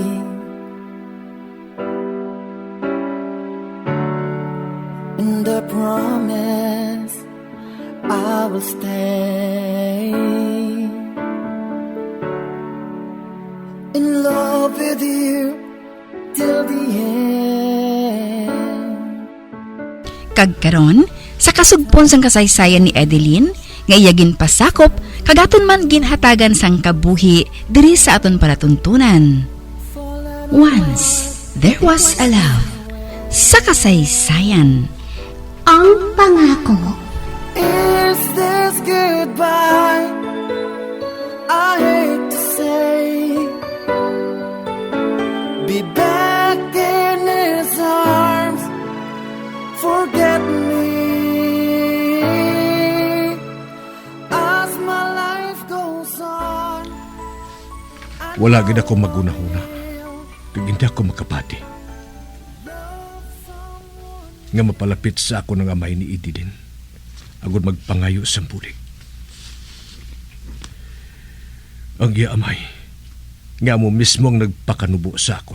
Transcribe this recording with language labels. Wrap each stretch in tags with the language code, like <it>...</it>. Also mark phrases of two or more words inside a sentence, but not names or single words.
<en>And I promise I will stay in love with you till the end.</en> <hil>Kagkaron, sa kasugpon sang kasaysayan ni Adeline, nga iyagin pasakop, kagaton man ginhatagan sang kabuhi diri sa aton palatuntunan.</hil> <en>Once, there was a love.</en> <hil>Sa kasaysayan. Ang pangako.</hil> <en>Is this goodbye? I hate to say, be back in his arms, forget me as my life goes on.</en> <hil>Wala gid ako magunahuna. Kag hindi ako makapati. Nga mapalapit sa ako ng amay ni Idilin. Agud magpangayo sa bulig. Ang iya amay, nga mo mismo ang nagpakanubo sa akon.</hil>